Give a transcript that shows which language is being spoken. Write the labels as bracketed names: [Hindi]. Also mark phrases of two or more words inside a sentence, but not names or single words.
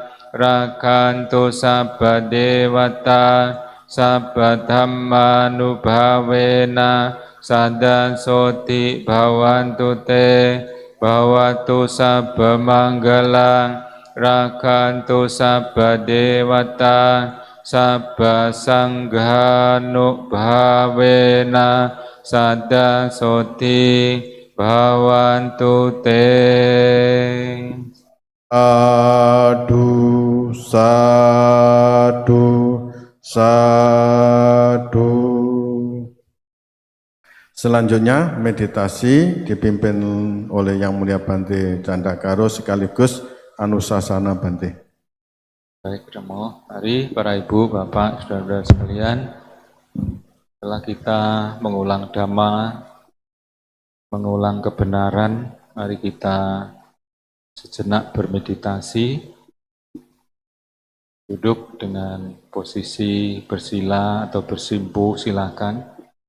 [Pali] rakantu sabba dewata sabba dhamma nubhavena sada soti bhawantu te bhawatu sabba manggalang rakantu sabba dewata sabba sanghanubhavena sada soti bhawantu te. Sadu, sadu, sadu. [Indonesian] Selanjutnya meditasi dipimpin oleh Yang Mulia Bante Candakaro sekaligus Anusasana Bante. Baik, Remo. Mari para ibu, bapak, saudara-saudara sekalian, setelah kita mengulang dhamma, mengulang kebenaran, mari kita sejenak bermeditasi, duduk dengan posisi bersila atau bersimpuh, silakan.